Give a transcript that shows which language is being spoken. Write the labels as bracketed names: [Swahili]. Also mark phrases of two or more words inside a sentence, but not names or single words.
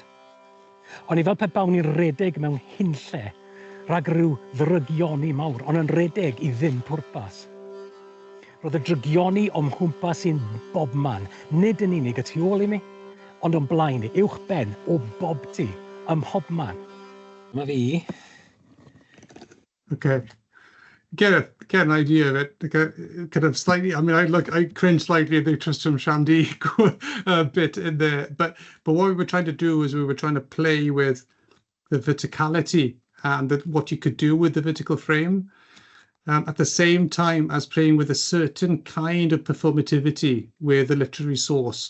[Welsh] O'n i fel pe bawn i'n redeg mewn hunlle rhag ryw ddrygioni mawr, ond yn redeg i ddim pwrpas. Roedd y drygioni o'm hwmpas i'n bobman, nid yn unig y tu ôl i mi, ond o'n blaen i, uwchben, o bobti, ym mhobman. Mae fi. [English] Okay. Get an idea of it. Kind of slightly. I mean, I cringe slightly at the Tristram Shandy bit in there. But what we were trying to do is we were trying to play with the verticality and what you could do with the vertical frame, at the same time as playing with a certain kind of performativity with the literary source.